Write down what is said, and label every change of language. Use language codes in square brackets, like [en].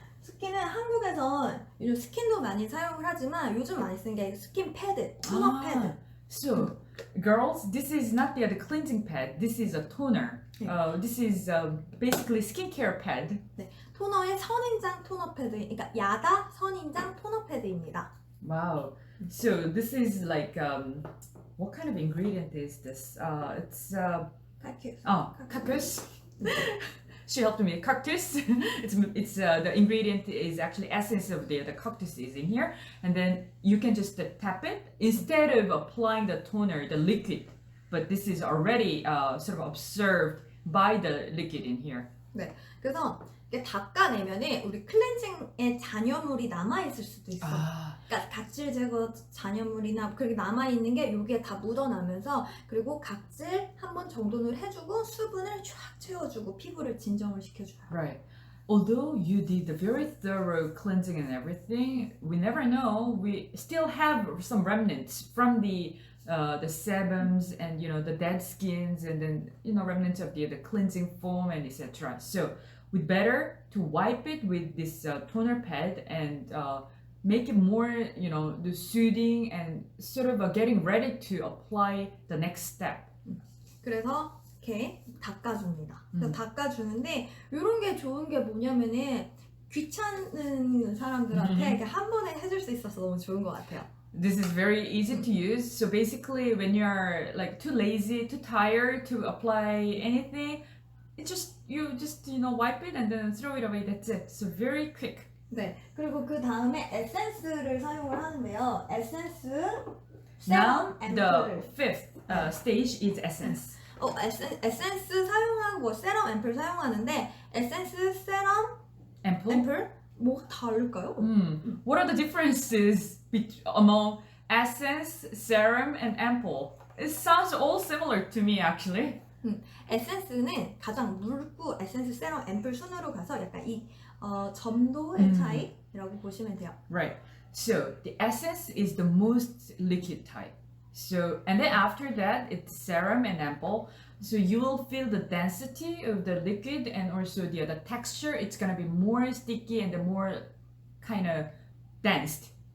[ko] 스킨은 한국에서 요즘 스킨도 많이 사용을 하지만 요즘 많이 쓰는 게 스킨 패드, 토너 패드. [en] So, girls, this is not the cleansing pad. This is a toner. This is basically skincare pad. [ko] 네, 토너의 선인장 토너 패드, 그러니까 야다 선인장 토너 패드입니다. [en] Wow. So this is like what kind of ingredient is this? It's cactus. Cactus. She helped me. Cactus. it's the ingredient is actually essence of the cactus is in here, and then you can just tap it instead of applying the toner, the liquid. But this is already sort of observed by the liquid in here. [ko] 그래서 이렇게 닦아내면은 우리 클렌징의 잔여물이 남아있을 수도 있어. 그러니까 각질 제거 잔여물이나 그렇게 남아있는 게 여기에 다 묻어나면서 그리고 각질 한 번 정돈을 해주고 수분을 쫙 채워주고 피부를 진정을 시켜줘요. [en] Right. Although you did a very thorough cleansing and everything, we never know. We still have some remnants from the sebums and the dead skins and then remnants of the cleansing foam and etc. So we better to wipe it with this toner pad and make it more the soothing and sort of getting ready to apply the next step. [ko] 그래서 이렇게 닦아줍니다. 그래서 닦아주는데 이런 게 좋은 게 뭐냐면은 귀찮은 사람들한테 이렇게 한 번에 해줄 수 있어서 너무 좋은 것 같아요. [en] This is very easy to use. So basically, when you are like too lazy, too tired to apply anything, you just wipe it and then throw it away. That's it. So very quick. [ko] 네. 그리고 그 다음에 에센스를 사용을 하는데요. 에센스, [en] Now [ko] 세럼, [en] the [ko] 앰플. [en] fifth stage is essence. [ko] 에센스 사용하고 세럼, 앰플 사용하는데 에센스, 세럼, [en] Ample. [ko] 앰플 뭐가 다를까요? [en] What are the differences among essence, serum, and ample? It sounds all similar to me actually. [ko] 에센스는 가장 묽고 에센스, 세럼, 앰플 순으로 가서 약간 이 점도의 차이라고 보시면 돼요. [en] Right. So the essence is the most liquid type. So and then after that it's serum and ample. So you will feel the density of the liquid and also the texture. It's gonna be more sticky and the more kind of dense.